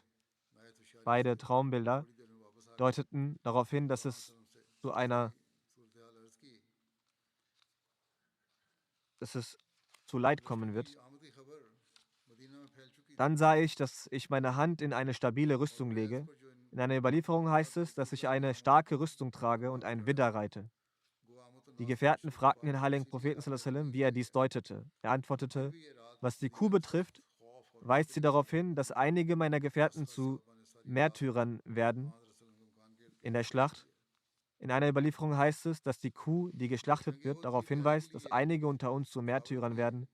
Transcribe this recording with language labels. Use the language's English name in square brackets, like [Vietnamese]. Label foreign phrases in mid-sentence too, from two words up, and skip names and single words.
[German] Beide Traumbilder deuteten darauf hin, dass es zu Leid kommen wird. Dann sah ich, dass ich meine Hand in eine stabile Rüstung lege. In einer Überlieferung heißt es, dass ich eine starke Rüstung trage und ein Widder reite. Die Gefährten fragten den heiligen Propheten [Arabic] صلى الله عليه وسلم, [German] wie er dies deutete. Er antwortete: Was die Kuh betrifft, weist sie darauf hin, dass einige meiner Gefährten zu Märtyrern werden in der Schlacht. In einer Überlieferung heißt es, dass die Kuh, die geschlachtet wird, darauf hinweist, dass einige unter uns zu Märtyrern werden.